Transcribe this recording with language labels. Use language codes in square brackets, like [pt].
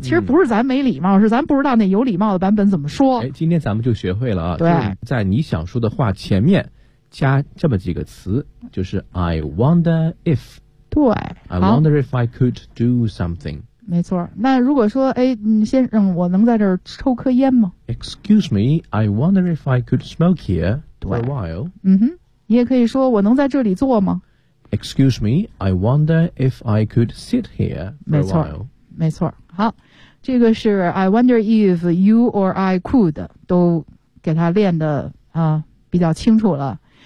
[zh] 其实不是咱没礼貌，是咱不知道那有礼貌的版本怎么说。哎，今天咱们就学会了啊。对，就是，在你想说的话前面加这么几个词，就是 [en] I wonder if。 [zh] 对， [en] I wonder if I could do something。 [zh] 没错。那如果说哎，先生，我能在这儿抽颗烟吗？ [en] Excuse me, I wonder if I could smoke here。 [zh] 嗯哼，你也可以说我能在这里坐吗？ [en] Excuse me, I wonder if I could sit here for a while. [zh] 没错。好，这个是 [en] I wonder if you or I could [zh] 都给它练的比较清楚了。